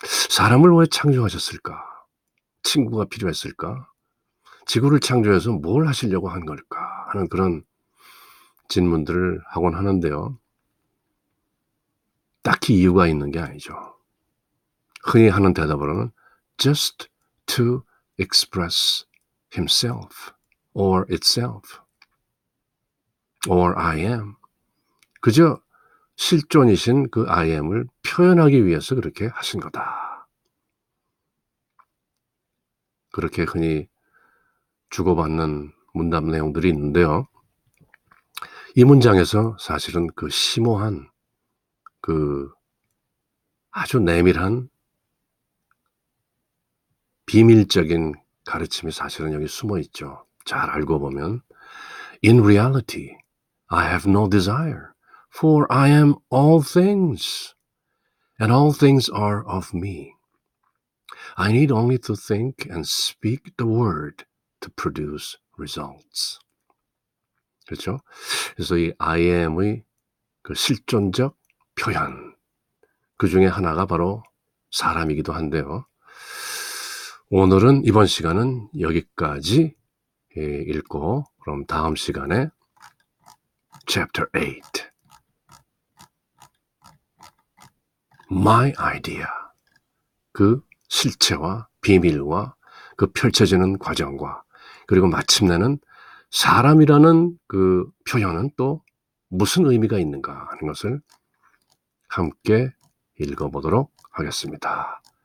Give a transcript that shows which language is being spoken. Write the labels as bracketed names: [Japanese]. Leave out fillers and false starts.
[Korean] 사람을 왜 창조하셨을까? 친구가 필요했을까? 지구를 창조해서 뭘 하시려고 한 걸까? 하는 그런 질문들을 하곤 하는데요. 딱히 이유가 있는 게 아니죠. 흔히 하는 대답으로는 [English] just to express himself or itself or I am. [Korean] 그저 실존이신 그 I am을 표현하기 위해서 그렇게 하신 거다. 그렇게 흔히 주고받는 문답 내용들이 있는데요. 이 문장에서 사실은 그 심오한 그 아주 내밀한 비밀적인 가르침이 사실은 여기 숨어 있죠. 잘 알고 보면 [English] In reality, I have no desire, for I am all things, and all things are of me. I need only to think and speak the word to produce results. [Korean] 그렇죠? 그래서 이 I am의 그 실존적 표현, 그 중에 하나가 바로 사람이기도 한데요. 오늘은 이번 시간은 여기까지 읽고 그럼 다음 시간에 Chapter 8 My idea 그 실체와 비밀과 그 펼쳐지는 과정과 그리고 마침내는 사람이라는 그 표현은 또 무슨 의미가 있는가 하는 것을 함께 읽어보도록 하겠습니다.